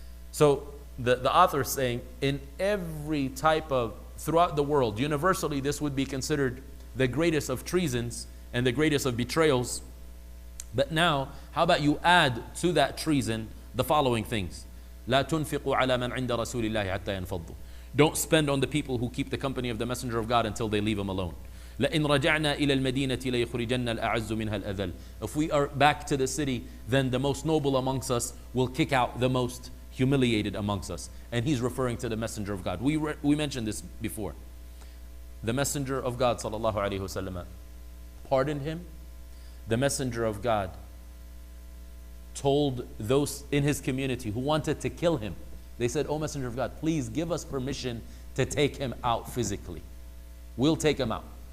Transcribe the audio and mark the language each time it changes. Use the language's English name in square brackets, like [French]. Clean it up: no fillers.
[English] So the author is saying, in every type of, throughout the world, universally this would be considered the greatest of treasons and the greatest of betrayals. But now, how about you add to that treason the following things? [Arabic] لا تنفقوا على من عند رسول الله حتى ينفضوا. [English] Don't spend on the people who keep the company of the Messenger of God until they leave him alone. [Arabic] لئن رجعنا إلى المدينة ليخرجن الأعز منها الأذل. [English] If we are back to the city, then the most noble amongst us will kick out the most humiliated amongst us. And he's referring to the Messenger of God. We mentioned this before. The Messenger of God sallallahu alaihi wasallam pardoned him. The Messenger of God told those in his community who wanted to kill him, they said, "O Messenger of God, please give us permission to take him out physically. We'll take him out.